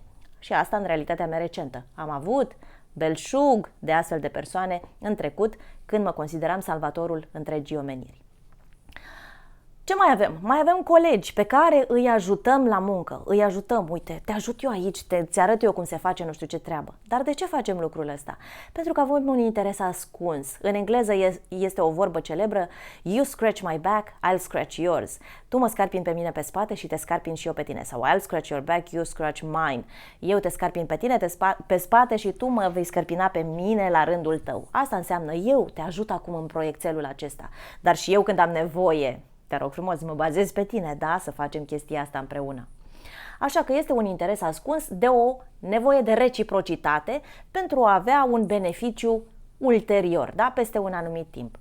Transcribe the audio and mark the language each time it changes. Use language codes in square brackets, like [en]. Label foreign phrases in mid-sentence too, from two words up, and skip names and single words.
[ro] Și asta în realitatea mea recentă. Am avut belșug de astfel de persoane în trecut, când mă consideram salvatorul întregii omeniri. Ce mai avem? Mai avem colegi pe care îi ajutăm la muncă. Îi ajutăm, uite, te ajut eu aici, ți arăt eu cum se face nu știu ce treabă. Dar de ce facem lucrul ăsta? Pentru că avem un interes ascuns. În engleză este o vorbă celebră: [en] you scratch my back, I'll scratch yours. [ro] Tu mă scarpini pe mine pe spate și te scarpin și eu pe tine. Sau [en] I'll scratch your back, you scratch mine. [ro] Eu te scarpin pe tine pe spate și tu mă vei scarpina pe mine la rândul tău. Asta înseamnă: eu te ajut acum în proiectelul acesta. Dar și eu, când am nevoie, te rog frumos, mă bazez pe tine, da, să facem chestia asta împreună. Așa că este un interes ascuns de o nevoie de reciprocitate pentru a avea un beneficiu ulterior, da, peste un anumit timp.